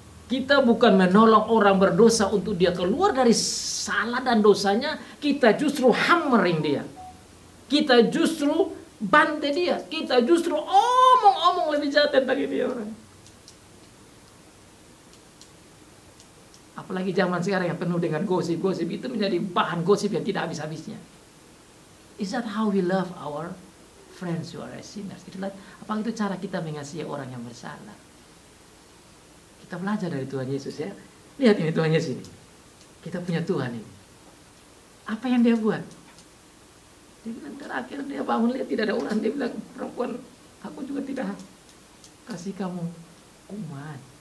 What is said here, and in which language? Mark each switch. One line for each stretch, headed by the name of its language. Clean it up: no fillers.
Indonesian: Kita bukan menolong orang berdosa untuk dia keluar dari salah dan dosanya, kita justru hammering dia. Kita justru bantai dia. Kita justru omong-omong lebih jahat tentang ini orang. Apalagi zaman sekarang yang penuh dengan gosip-gosip, itu menjadi bahan gosip yang tidak habis-habisnya.
English: Is that how we love our friends who are sinners?
Indonesian: Itulah, apakah itu cara kita mengasihi orang yang bersalah? Kita belajar dari Tuhan Yesus ya. Lihat ini Tuhan Yesus ini. Kita punya Tuhan ini. Apa yang dia buat? Dia bilang terakhir dia bangun lihat tidak ada orang. Dia bilang, perempuan, aku juga tidak kasih kamu kuman.